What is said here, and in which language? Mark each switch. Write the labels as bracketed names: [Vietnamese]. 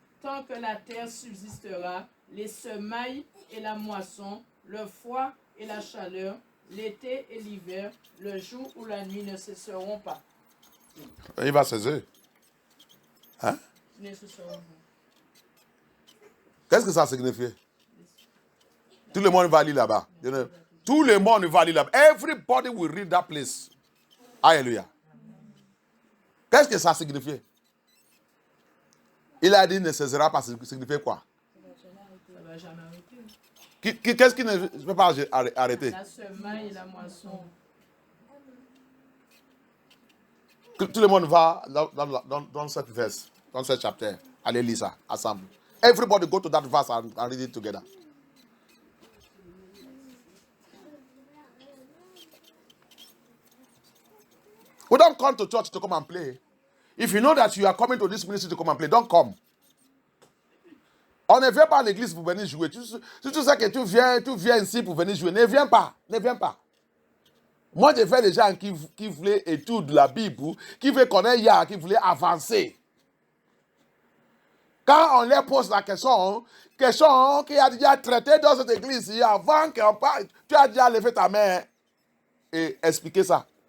[French] Tant que la terre subsistera, les semailles et la moisson, le froid et la chaleur, l'été et l'hiver, le jour ou la nuit ne cesseront pas. Il va cesser. Hein? Qu'est-ce que ça signifie? Tout le monde va lire là-bas. Tout le monde va lire là-bas. [English] Everybody will read that place. [French] Alléluia. Qu'est-ce que ça signifie? Il a dit ne cessera pas. Ça signifie quoi? Ça va jamais arrêter. Qu'est-ce qui ne peut pas arrêter? La semaille et la moisson. Tout le monde va dans cette verse, dans ce chapitre. Allez lire ça, ensemble. [English] Everybody go to that verse and read it together. We don't come to church to come and play. If you know that you are coming to this ministry to come and play, don't come. [French] On ne vient pas à l'église pour venir jouer. Tu sais que tu viens ici pour venir jouer. Ne viens pas. Ne viens pas. Moi, j'ai fait des gens qui voulaient étudier la Bible, qui veulent connaître Yah, qui voulaient avancer. Quand on leur pose la question qui a déjà traité dans cette église, avant qu'on parle, tu as déjà levé ta main et expliqué ça.